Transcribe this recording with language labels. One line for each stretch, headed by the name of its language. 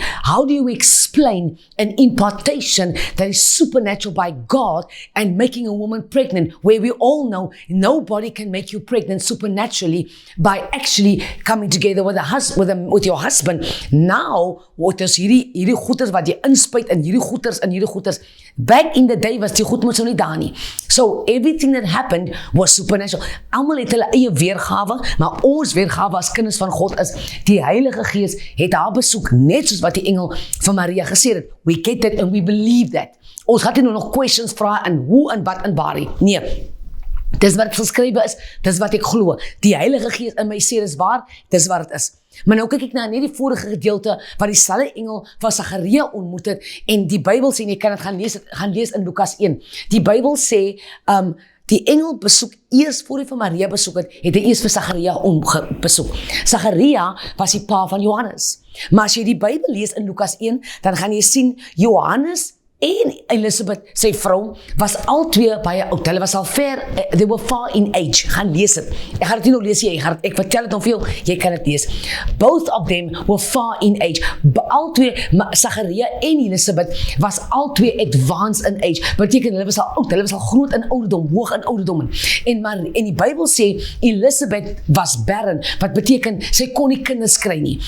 English: How do you explain an impartation that is supernatural by God and making a woman pregnant, where we all know nobody can make you pregnant supernaturally by actually coming together with with your husband.
Afrikaans: Now, wat is hierdie goeders wat jy inspuit in hierdie goeders.
English: Back in the day
Afrikaans: was die goed mos nou nie daar nie.
English: So everything that happened was supernatural.
Afrikaans: Almal het hulle eie weergawe, maar ons weergawe as kinders van God is die Heilige Gees het haar besoek, net soos wat die engel van Maria gesê het.
English: We get that and we believe that.
Afrikaans: Ons gaan nie nog questions vra en hoe en wat en waar nie. Nee. Dis wat geskrywe is, dis wat ek glo. Die Heilige Gees in my sê dis waar, dis wat dit is. Maar nou kyk ek na net die vorige gedeelte waar dieselfde engel van Sagaria ontmoet het en die Bybel sê, en jy kan dit gaan lees in Lukas 1. Die Bybel sê, die engel besoek eers voor hy van Maria besoek het hy eers vir Sagaria besoek. Sagaria was die pa van Johannes. Maar as jy die Bybel lees in Lukas 1, dan gaan jy sien Johannes en Elisabeth, sy vrou, was al twee baie oud. Hulle was al
English: they were far in age.
Afrikaans: Gaan lees dit. Ek gaan dit nie nog lees, ek vertel dit om veel, jy kan dit lees.
English: Both of them were far in age.
Afrikaans: Al twee, Sagaria en Elisabeth, was al twee
English: advanced in age.
Afrikaans: Beteken, hulle was al oud, hulle was al groot in ouderdom, hoog in ouderdom. En die Bybel sê, Elisabeth was barren, wat beteken, sy kon nie kinders kry nie.